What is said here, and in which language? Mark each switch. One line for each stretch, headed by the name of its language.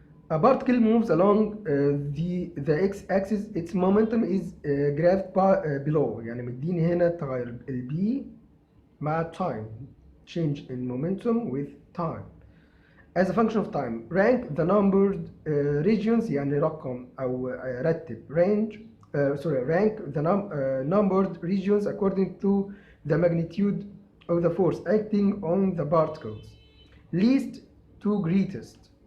English: A particle moves along the x-axis. Its momentum is graphed below.
Arabic: يعني مديني هنا تغير ال B مع time.
English: Change in momentum with time. As a function of time, rank the numbered regions يعني رقم أو رتب range rank the numbered regions according to the magnitude of the force acting on the particles least to greatest.